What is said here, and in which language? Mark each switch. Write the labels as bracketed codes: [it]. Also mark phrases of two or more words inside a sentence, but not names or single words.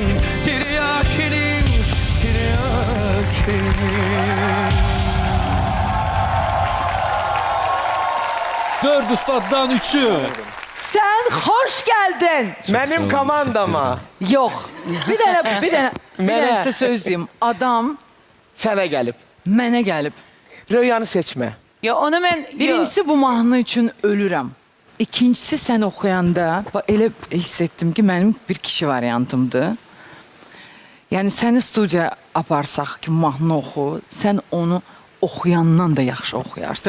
[tr] Tiryakinim, tiryakinim. 4 ustaddan 3'ü. Sen hoş geldin. Benim komandama. Yok. Bir dene size söz diyeyim. Adam [az] Sənə gəlib. mənə gəlib. Röyanı seçmə. Ya onu mən... Birincisi bu mahnı üçün ölürəm. İkincisi sen oxuyanda elə hiss etdim ki mənim bir kişi variantımdır. Yəni səni studiyaya aparsaq ki mahnı oxu, sən onu oxuyandan da yaxşı oxuyarsan.